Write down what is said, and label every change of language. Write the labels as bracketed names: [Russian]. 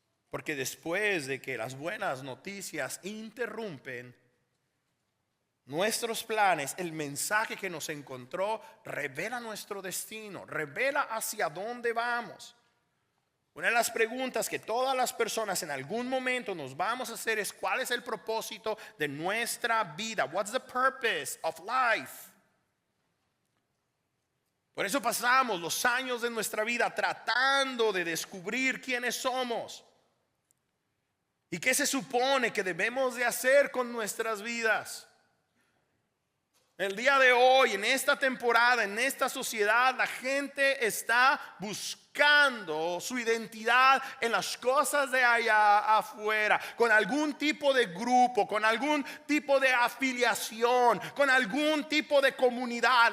[Spanish] Porque después de que las buenas noticias interrumpen nuestros planes, el mensaje que nos encontró revela nuestro destino, revela hacia dónde vamos. Una de las preguntas que todas las personas en algún momento nos vamos a hacer es: ¿cuál es el propósito de nuestra vida? [English] What's the purpose of life? [Spanish] Por eso pasamos los años de nuestra vida tratando de descubrir quiénes somos y qué se supone que debemos de hacer con nuestras vidas. El día de hoy, en esta temporada, en esta sociedad, la gente está buscando su identidad en las cosas de allá afuera, con algún tipo de grupo, con algún tipo de afiliación, con algún tipo de comunidad.